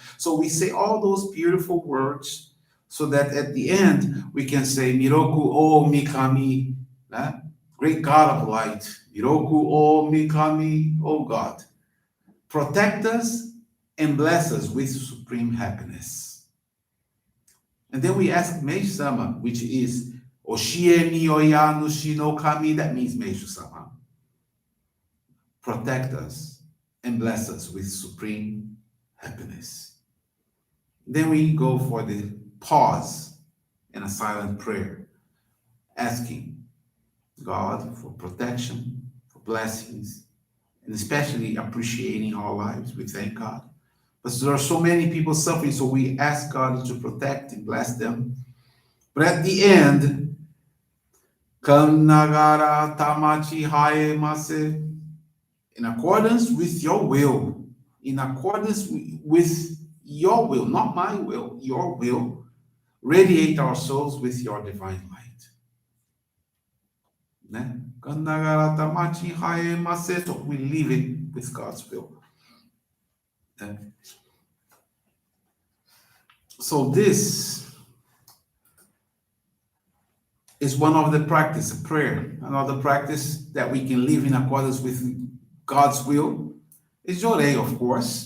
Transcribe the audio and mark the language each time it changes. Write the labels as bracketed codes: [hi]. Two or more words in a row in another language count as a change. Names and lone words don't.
[en] So we say all those beautiful words so that at the end we can say, [ja] 弥勒大御神, eh? [en] Great God of light. [ja] 弥勒大御神, [en] O God. Protect us and bless us with supreme happiness. And then we ask Meishu-sama, which is [ja] 教え に 親 主 の 神, [en] that means Meishu-sama. Protect us and bless us with supreme happiness. Then we go for the pause and a silent prayer, asking God for protection, for blessings, and especially appreciating our lives. We thank God. But there are so many people suffering, so we ask God to protect and bless them. But at the end, [ja] 惟神 霊 幸倍 坐世, [en] in accordance with your will, in accordance with your will, not my will, your will, radiate our souls with your divine light. [ja] 惟神 霊 幸倍 坐世, [en] so we leave it with God's will. So this is one of the practice of prayer. Another practice that we can live in accordance with God's will is Johrei, of course.